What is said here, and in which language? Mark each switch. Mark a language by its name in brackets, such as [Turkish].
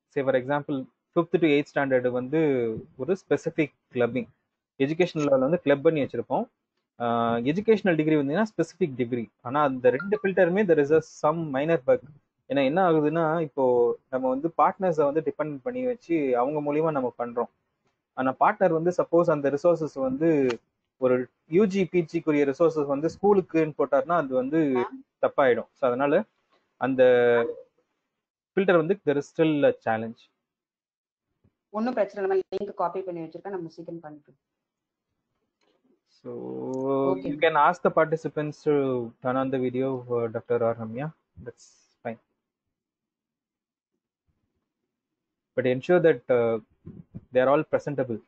[English] Say for example 5th to 8th standard [Tamil] வந்து ஒரு [English] specific clubbing. Educational level [Tamil] வந்து club பண்ணி வச்சிருப்போம். எஜுகேஷனல் டிகிரி வந்தீங்கன்னா ஸ்பெசிஃபிக் டிகிரி. ஆனால் அந்த ரெண்டு ஃபில்டருமே [English] There is a some minor bug. [Tamil] ஏன்னா என்ன ஆகுதுன்னா இப்போ நம்ம வந்து பார்ட்னர்ஸை வந்து டிபெண்ட் பண்ணி வச்சு அவங்க மூலியமா நம்ம பண்றோம். ஆனால் பார்ட்னர் வந்து சப்போஸ் அந்த ரிசோர்ஸஸ் வந்து ஒரு யூஜி பிஜிக்குரிய ரிசோர்ஸஸ் வந்து ஸ்கூலுக்குன்னு போட்டார்னா அது வந்து தப்பாயிடும். ஸோ அதனால அந்த ஃபில்டர் வந்து [English] There is still a challenge. [Tamil] ஒன்றும் பிரச்சனை இல்லை, லிங்க் காப்பி பண்ணி வச்சிருக்கேன், நம்ம சீக்கிரம் பண்ணிக்கலாம். [English] So okay. You can ask the participants to turn on the video for Dr. R. Ramya. That's fine. But ensure that they are all presentable.